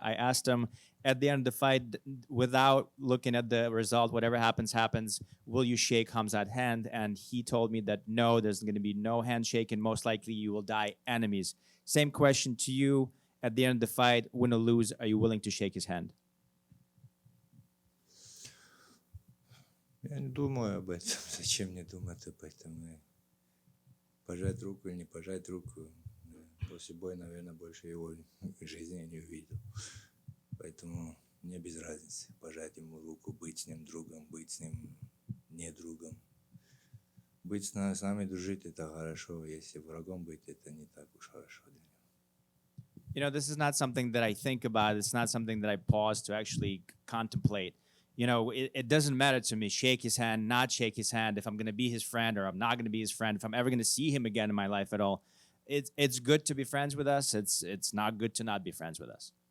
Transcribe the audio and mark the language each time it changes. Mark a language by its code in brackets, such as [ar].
[en] I asked him at the end of the fight, without looking at the result, whatever happens, will you shake Khamzat's hand? And he told me that no, there's going to be no handshake, and most likely you will die enemies. Same question to you. At the end of the fight, win or lose, are you willing to shake his hand? [ru] Я не думаю об этом. Зачем мне думать об этом? Пожать руку или не пожать руку. После боя, наверное, больше его в жизни я не увидел. Поэтому мне без разницы. Пожать ему руку, быть с ним другом, быть с ним не другом. Быть с нами дружить – это хорошо. Если врагом быть – это не так уж хорошо. [en] You know, this is not something that I think about. It's not something that I pause to actually contemplate. You know, it doesn't matter to me, shake his hand, not shake his hand, if I'm going to be his friend or I'm not going to be his friend, if I'm ever going to see him again in my life at all. It's good to be friends with us. It's not good to not be friends with us.